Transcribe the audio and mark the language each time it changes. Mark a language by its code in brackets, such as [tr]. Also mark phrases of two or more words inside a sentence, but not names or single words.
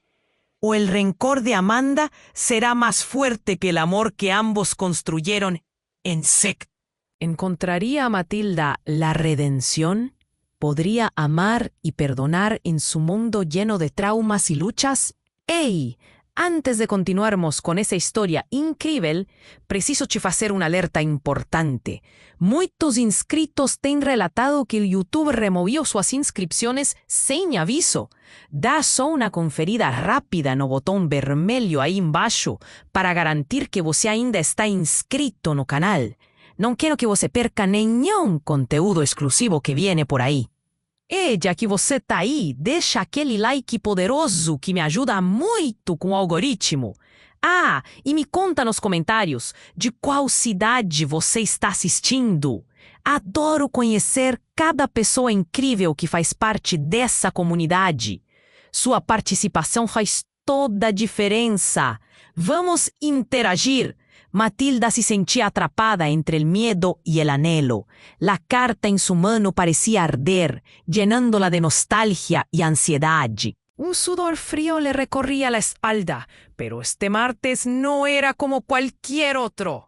[es] ¿O el rencor de Amanda será más fuerte que el amor que ambos construyeron en secreto? ¿Encontraría a Matilda la redención? ¿Podría amar y perdonar en su mundo lleno de traumas y luchas? [pt] ¡Ey! Antes de continuarmos con esa historia incrível, preciso te fazer una alerta importante. Muitos inscritos têm relatado que [es] el YouTube removió sus inscripciones sin aviso. [pt] Dá só una conferida rápida no botão vermelho aí embaixo para garantir que você ainda está inscrito no canal. Não quero que você perca nenhum conteúdo exclusivo que viene por aí. E já que você tá aí, deixa aquele like poderoso que me ajuda muito com o algoritmo. Ah, e me conta nos comentários de qual cidade você está assistindo. Adoro conhecer cada pessoa incrível que faz parte dessa comunidade. Sua participação faz toda a diferença. Vamos interagir. [es] Matilda se sentía atrapada entre el miedo y el anhelo. La carta en su mano parecía arder, llenándola de nostalgia y ansiedad. Un sudor frío le recorría la espalda, pero este martes no era como cualquier otro.